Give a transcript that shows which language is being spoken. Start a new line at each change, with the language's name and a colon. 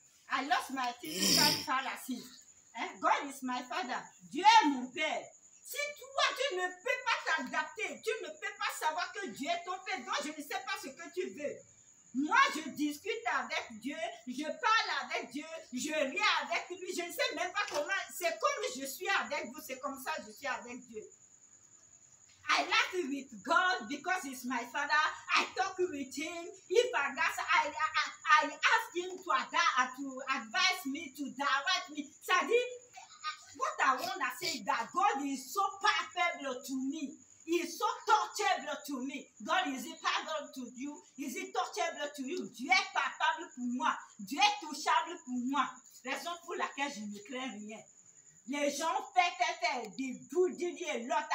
English: I lost my physical father since. God is my Father.
French: Dieu est mon Père. Si toi, tu ne peux pas t'adapter, tu ne peux pas savoir que Dieu est ton Père, donc je ne sais pas ce que tu veux. Moi, je discute avec Dieu, je parle avec Dieu, je ris avec lui, je ne sais même pas comment, c'est comme je suis avec vous, c'est comme ça que je suis avec Dieu.
English: I laugh with God because he's my Father. I talk with him. If I ask him to advise me, to direct me. What I want to say is that God is so palpable to me. He is so touchable to me. God, is he palpable to you? Is he touchable to you?
French: Dieu est palpable pour moi. Dieu est touchable pour moi. Raison pour laquelle je ne crains rien. Les gens font des bouddhies et l'autre.